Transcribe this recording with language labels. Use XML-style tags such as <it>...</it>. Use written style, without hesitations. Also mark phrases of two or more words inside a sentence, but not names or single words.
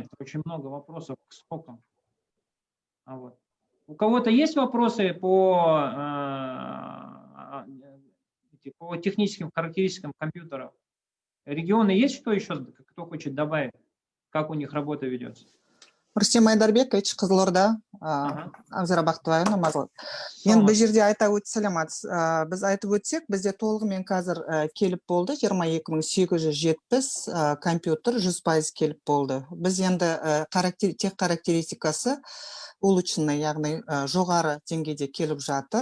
<ru>Очень много вопросов к срокам. Вот. У кого-то есть вопросы по техническим характеристикам компьютеров? Регионы есть что еще, кто хочет добавить, как у них работа ведется? Рустем Айдарбекович, Қызылорда, Авзара Бақтыбаева, Намазғыт.</ru> <kk>Енді бұл жерде айта өтсәлематсыз. Біз айтып өтсек, бізде толығымен қазір келіп болды, 22870 компьютер 100% келіп болды. Біз енді тех характеристикасы улучшенный, яғни жоғары деңгейде келіп жатыр.</kk>